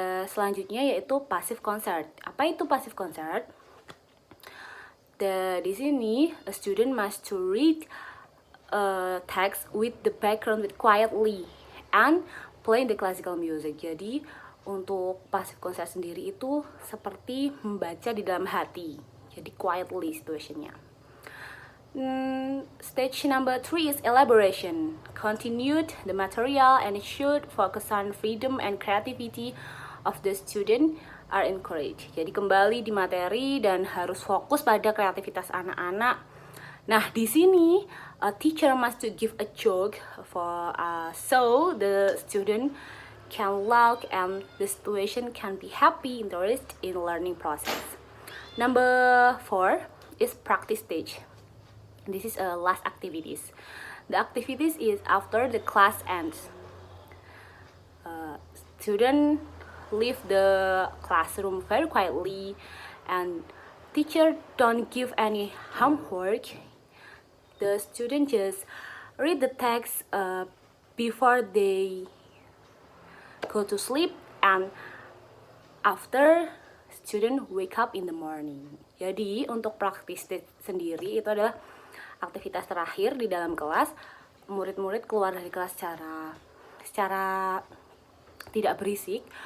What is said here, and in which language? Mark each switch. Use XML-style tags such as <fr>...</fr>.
<id>Selanjutnya yaitu passive concert. Apa itu passive concert? Di sini</id> <en>a student must to read text with the background with quietly and play the classical music.</en> <id>Jadi untuk passive concert sendiri itu seperti membaca di dalam hati. Jadi quietly situationnya.</id> <en>Stage number 3 is elaboration. Continued the material and should focus on freedom and creativity of the student are encouraged.</en> <id>Jadi kembali di materi dan harus fokus pada kreativitas anak-anak. Nah, di sini</id> <en>a teacher must to give a joke for so the student can laugh and the situation can be happy, interested in learning process. Number 4 is practice stage. This is last activities. The activities is after the class ends. Student leave the classroom very quietly, and teacher don't give any homework. The student just read the text before they go to sleep, and after student wake up in the morning.</en> <id>Jadi untuk praktis sendiri itu adalah aktivitas terakhir di dalam kelas. Murid-murid keluar dari kelas secara tidak berisik.</id>